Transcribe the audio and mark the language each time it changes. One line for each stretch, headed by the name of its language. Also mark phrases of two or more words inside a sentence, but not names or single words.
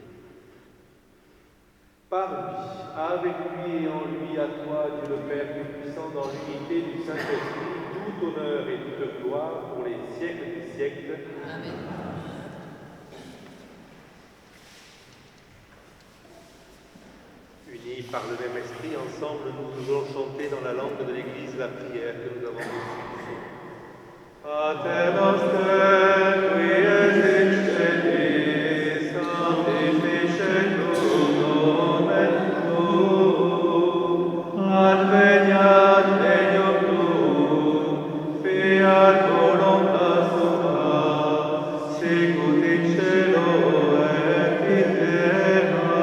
French: Par lui, avec lui et en lui, à toi, Dieu le Père Tout-Puissant, dans l'unité du Saint-Esprit, tout honneur et toute gloire pour les siècles des siècles. Amen. Unis par le même esprit, ensemble, nous allons chanter dans la langue de l'Église la prière que nous avons reçue.
Latin: Pater noster, qui es in celis, sanctificetur nomen tuum, adveniat regnum tuum, fiat voluntas tua, sicut in cielo et in terra.